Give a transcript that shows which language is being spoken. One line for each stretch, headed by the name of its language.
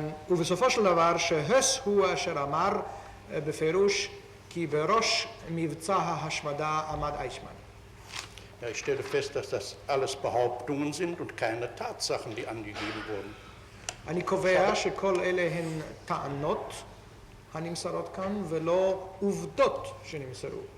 Hebrew: ובסופו של דבר שהס הוא אשר אמר בפירוש כי בראש מבצע ההשמדה עמד אייכמן.
German: Ja, ich stelle fest, dass das alles Behauptungen sind und keine Tatsachen, die angegeben wurden.
Hebrew: אני קובע שכל אלה הן טענות הנמסרות כאן ולא עובדות שנמסרו.